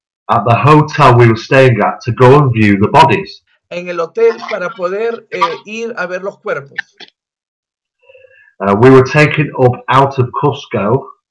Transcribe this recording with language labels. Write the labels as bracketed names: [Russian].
[English] at the hotel we were staying at to go and view the bodies. [Spanish] en el hotel para poder ir a ver los cuerpos. [English] We were taken up out of Cusco